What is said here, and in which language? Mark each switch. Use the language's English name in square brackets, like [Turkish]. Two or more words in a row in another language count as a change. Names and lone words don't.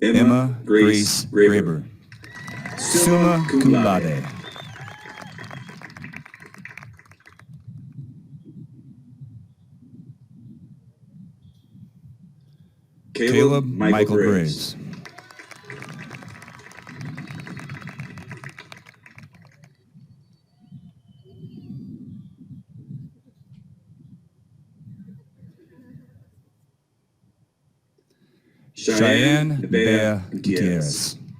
[English] Emma Grace Graber, [Latin] summa cum laude. [English] Caleb Michael Graves. Cheyenne Bea Gutierrez.